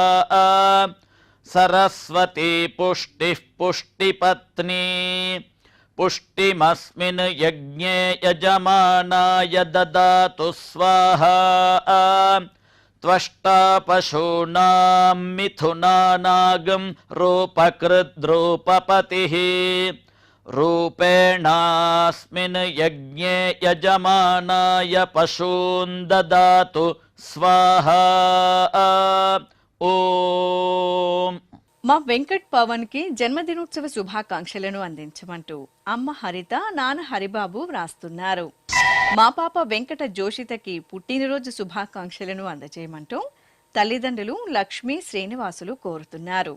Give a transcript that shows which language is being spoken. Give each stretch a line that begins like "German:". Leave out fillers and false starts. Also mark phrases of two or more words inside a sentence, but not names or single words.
Sanskrit: सरस्वती पुष्टिः पुष्टिपत्नी पुष्टिमस्मिन् यज्ञे यजमानाय ददातु स्वाहा त्वष्टा पशूनां मिथुनानागं रूपकृद्रूपपतिः रूपेणास्मिन् यज्ञे यजमानाय पशून् ददातु स्वाहा ఓం.
Telugu: మా వెంకట్ పవన్ కి జన్మదినోత్సవ శుభాకాంక్షలను అందించమంటూ అమ్మ హరిత నాన్న హరిబాబు వ్రాస్తున్నారు. మా పాప వెంకట జోషితకి పుట్టినరోజు శుభాకాంక్షలను అందజేయమంటూ తల్లిదండ్రులు లక్ష్మీ శ్రీనివాసులు కోరుతున్నారు.